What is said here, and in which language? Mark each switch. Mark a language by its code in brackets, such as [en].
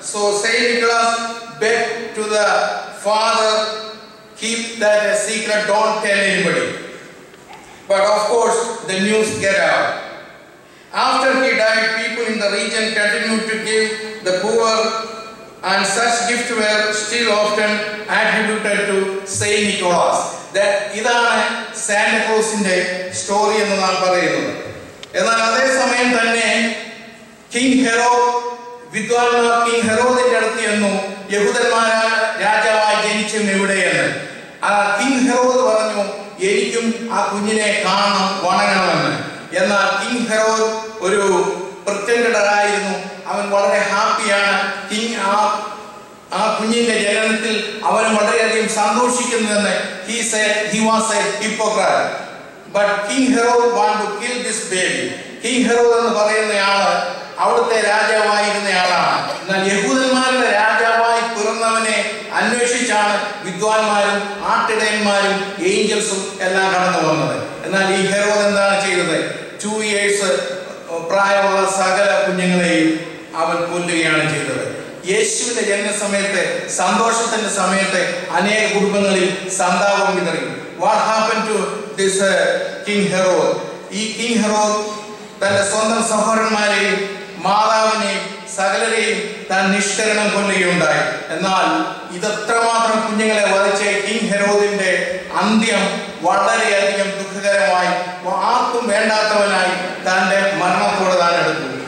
[en] So Saint Nicholas begged to the father, keep that a secret, don't tell anybody. But of course the news get out. After he died, people in the region continued to give the poor, and such gifts were still often attributed to Saint Nicholas. [ml] ഇതാണ് സാന്റക്ലോസിന്റെ story എന്ന് നാം പറയുന്നത്. എന്നാൽ അതേസമയം തന്നെ king Herod, വിദ്വാൻമാർ king ഹെറോദിന്റെ അടുത്ത് എന്നു യഹൂദന്മാരായ രാജാവായി ജനിച്ചും എവിടെയെന്ന്. കിങ് ഹെറോദ് പറഞ്ഞു, എനിക്കും ആ കുഞ്ഞിനെ കാണണം, വണങ്ങണമെന്ന്. എന്നാൽ കിങ് ഹെറോദ് ഒരു പ്രിറ്റൻഡർ ആയിരുന്നു. അവൻ വളരെ ഹാപ്പിയാണ്. കിങ് ആ കുഞ്ഞിന്റെ ജനനത്തിൽ അവൻ വളരെയധികം സന്തോഷിക്കുന്നുവെന്ന് [en] he was a hypocrite. But King Herod wanted to kill this baby. [ml] King Herod എന്ന് പറയുന്നയാള് അവിടുത്തെ രാജാവായിരുന്നയാളാണ്. എന്നാൽ യഹൂദന്മാരുടെ രാജാവായി പിറന്നവനെ അന്വേഷിച്ചാണ് വിദ്വാൻമാരും ആട്ടിടയന്മാരും ഏഞ്ചൽസും എല്ലാം കടന്നു വന്നത്. എന്നാൽ ഈ ഹെറോദ് എന്താണ് ചെയ്തത്? 2 years പ്രായമുള്ള സകല കുഞ്ഞുങ്ങളെയും അവൻ കൊല്ലുകയാണ് ചെയ്തത്. യേശുവിന്റെ ജനനസമയത്ത്, സന്തോഷത്തിന്റെ സമയത്ത് അനേക കുടുംബങ്ങളിൽ സന്താപം വിതറി. [en] What happened to this King Herod? [ml] ഈ കിങ് ഹെറോദ് തന്റെ സ്വന്തം സഹോദരന്മാരെയും മാതാവിനെയും സകലരെയും താൻ നിഷ്കരണം കൊല്ലുകയുണ്ടായി. എന്നാൽ ഇതത്രമാത്രം കുഞ്ഞുങ്ങളെ വധിച്ച കിങ് ഹെറോദിന്റെ അന്ത്യം വളരെയധികം ദുഃഖകരമായി, ആർക്കും വേണ്ടാത്തവനായി തന്റെ മരണത്തോട് താൻ എടുത്തു.